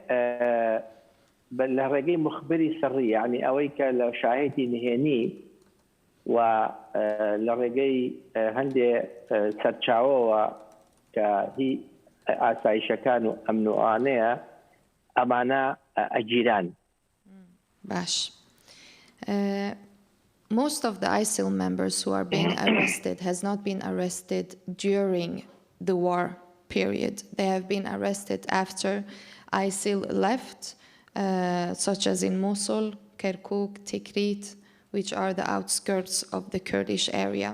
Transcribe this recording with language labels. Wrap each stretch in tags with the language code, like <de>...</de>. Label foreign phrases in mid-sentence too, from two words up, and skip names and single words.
<ckb>لە ڕێگەی مخبری سڕی یعنی ئەوەی کە لە شاهێتی نهێنی و لە ڕێگەی هەندێ سەرچاوەوە کە هی ئاسایشەکان و ئەمنوانەیە ئەمانە ئەگیران. باش.</ckb> <en>Most of the ISIL members who are being arrested has not been arrested during the war period. They have been arrested after ISIL left, such as in Mosul, Kirkuk, Tikrit, which are the outskirts of the Kurdish area.</en>